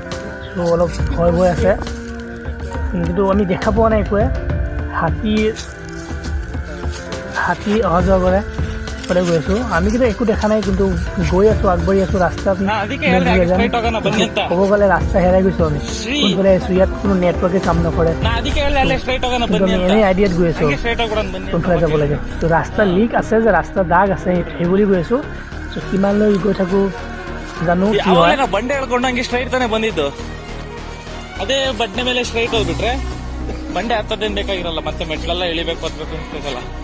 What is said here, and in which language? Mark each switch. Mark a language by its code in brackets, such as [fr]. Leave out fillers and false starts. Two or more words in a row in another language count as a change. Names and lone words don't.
[as] চ' অলপ ভয় আছে কিন্তু আমি দেখা পোৱা নাই একোৱে হাতী অহা যোৱা কৰে গৈ আছোঁ আমি কিন্তু একো দেখা নাই কিন্তু গৈ আছোঁ আগবাঢ়ি আছোঁ ৰাস্তাত ক'ব গ'লে ৰাস্তা হেৰাই গৈছোঁ আমি কোনফালে আছোঁ ইয়াত কোনো নেটৱৰ্কে কাম নকৰে এনেই আইডিয়াত গৈ আছোঁ কোনফালে যাব লাগে। তো ৰাস্তা লিক আছে যে ৰাস্তা দাগ আছে সেইবুলি গৈ আছোঁ। চ' কিমানলৈ গৈ থাকোঁ জানো কি হয়। [kn] ಬಂಡೆ ಹೇಳ್ಕೊಂಡು ಹಂಗೆ ಸ್ಟ್ರೈಟ್ ತಾನೇ ಬಂದಿದ್ದು ಅದೇ ಬಂಡೆ ಮೇಲೆ ಸ್ಟ್ರೈಟ್ ಹೋಗ್ಬಿಟ್ರೆ ಬಂಡೆ ಹತ್ತದೇನು ಬೇಕಾಗಿರಲ್ಲ ಮತ್ತೆ ಮೆಟ್ಲೆಲ್ಲ ಇಳಿಬೇಕು ಹತ್ಬೇಕು ಅನ್ಸ್ಬೇಕಲ್ಲ.